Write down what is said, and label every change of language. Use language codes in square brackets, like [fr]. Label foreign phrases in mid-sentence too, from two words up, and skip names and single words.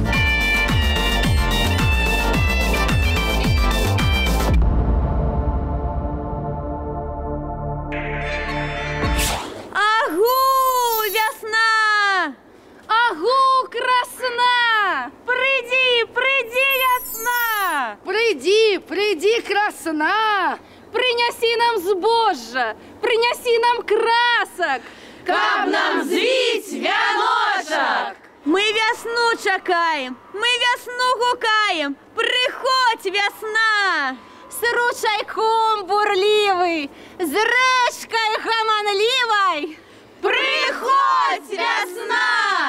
[ru] Агу, красна! Приди, приди, ясна! Приди, приди, красна! Принеси нам збожжа, принеси нам красок, [be] Каб нам звить вяночок! Мы весну чакаем, мы весну гукаем, приходь, весна! [ru] с ручайком бурливый, с речкой гаманливой. [be] Приходь, весна!